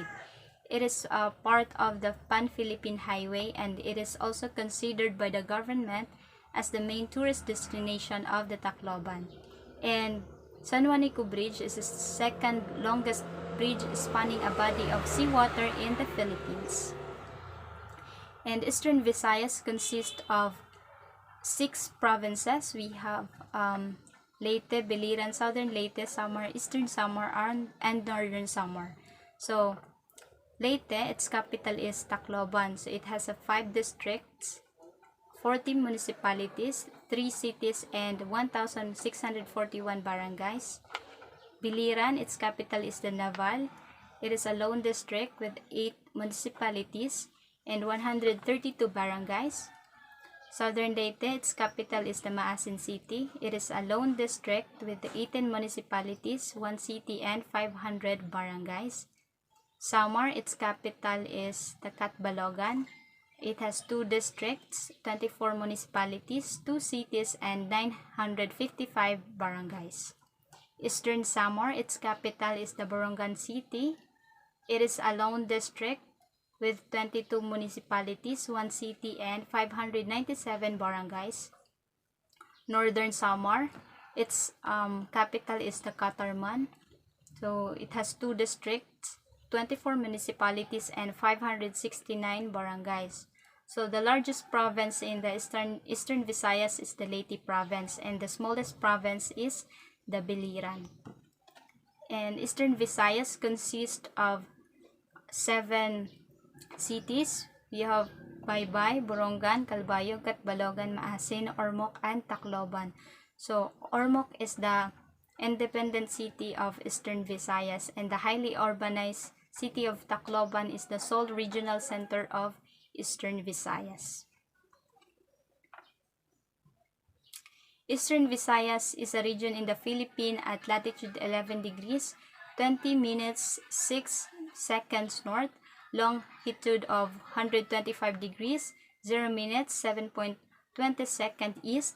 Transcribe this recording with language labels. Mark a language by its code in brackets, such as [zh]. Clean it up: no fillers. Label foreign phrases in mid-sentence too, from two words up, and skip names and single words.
[en] It is part of the Pan-Philippine Highway, and it is also considered by the government as the main tourist destination of the Tacloban. And San Juanico Bridge is the second longest bridge spanning a body of seawater in the Philippines. And Eastern Visayas consists of 6 provinces. We have Leyte, Biliran, Southern Leyte, Samar, Eastern Samar, and Northern Samar. So Leyte, its capital is Tacloban. So it has 5 districts, 40 municipalities, 3 cities, and 1,641 barangays. Biliran, its capital is the Naval. It is a lone district with 8 municipalities and 132 barangays. Southern Leyte, its capital is the Maasin City. It is a lone district with 18 municipalities, 1 city, and 500 barangays. Samar, its capital is the Catbalogan. It has 2 districts, 24 municipalities, 2 cities, and 955 barangays. Eastern Samar, its capital is the Borongan City. It is a lone district with 22 municipalities, 1 city, and 597 barangays. Northern Samar, its capital is the Catarman. So it has 2 districts, 24 municipalities, and 569 barangays. So the largest province in the Eastern Visayas is the Leyte province, and the smallest province is the Biliran. And Eastern Visayas consists of 7 cities. We have Baybay, Borongan, Calbayog, Catbalogan, Maasin, Ormoc, and Tacloban. So Ormoc is the independent city of Eastern Visayas, and the highly urbanized city of Tacloban is the sole regional center of Eastern Visayas. Eastern Visayas is a region in the Philippines at latitude 11 degrees, 20 minutes, 6 seconds north, longitude of 125 degrees, 0 minutes, 7.20 east.